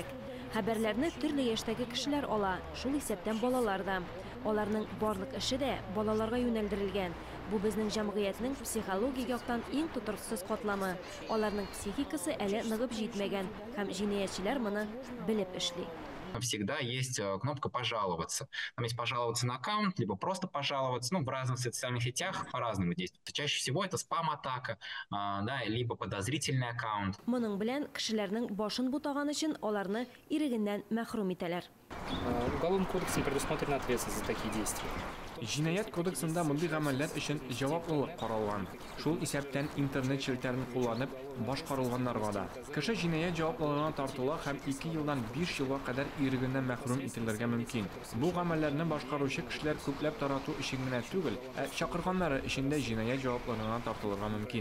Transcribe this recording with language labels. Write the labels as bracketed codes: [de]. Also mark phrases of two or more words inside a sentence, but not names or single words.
[tt] Хәбәрләрне төрле яшьтәге кешеләр ала, шул исәптән балалар да. Аларның барлык эше дә балаларга юнәлдерелгән. Бу безнең җәмгыятьнең психологик яктан иң тутырсыз катламы. Аларның психикасы әле ныгып җитмәгән һәм җинаятьчеләр моны белеп эшли. [ru] Всегда есть кнопка «Пожаловаться». Там есть «Пожаловаться на аккаунт», либо просто «Пожаловаться». Ну, в разных социальных сетях по-разному действует. Чаще всего это спам-атака, да, либо подозрительный аккаунт. [tt] Моның белән кешеләрнең башын бутаган өчен аларны ирегеннән мәхрүм итәләр. [ru] Уголовным кодексом предусмотрена ответственность за такие действия. [tt] Җинаять кодексында мондый гамәлләр өчен җаваплылык каралган. Шул исәптән интернет челтәрен кулланып башкарылганнарга да. Кеше җинаять җаваплылыгына тартыла һәм 2 елдан 5 елга кадәр ирегеннән мәхрүм ителергә мөмкин. Бу гамәлләрне башкаручы кешеләр күпләп тарату өчен генә түгел, чакырганнары өчен дә җинаять җаваплылыгына тартылырга мөмкин.